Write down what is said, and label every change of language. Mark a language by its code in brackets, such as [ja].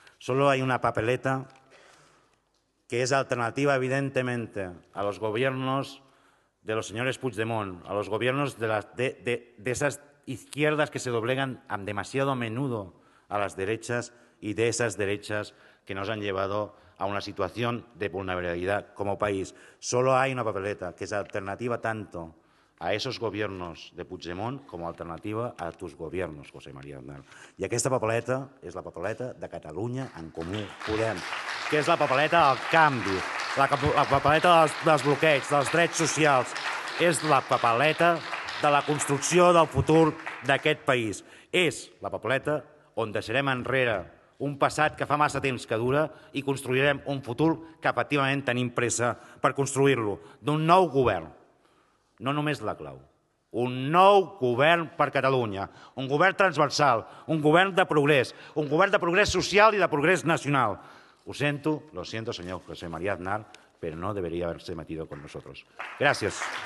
[es] Solo hay una papeleta que es alternativa, evidentemente, a los gobiernos de los señores Puigdemont, a los gobiernos de esas izquierdas que se doblegan demasiado a menudo a las derechas y de esas derechas que nos han llevado a una situación de vulnerabilidad como país. Solo hay una papeleta que es alternativa tanto a esos gobiernos de Puigdemont [ca] com a alternativa [es] a tus gobiernos, José María Aznar. [ca] I aquesta papeleta és la papeleta de Catalunya en Comú Podem, que és la papeleta del canvi, la papeleta dels bloqueig, dels drets socials, és la papeleta de la construcció del futur d'aquest país. És la papeleta on deixarem enrere un passat que fa massa temps que dura i construirem un futur que efectivament tenim pressa per construir-lo, d'un nou govern. No només la clau, un nou govern per Catalunya, un govern transversal, un govern de progrés social i de progrés nacional. [es] Lo siento, señor José María Aznar, pero no debería haberse metido con nosotros. Gracias.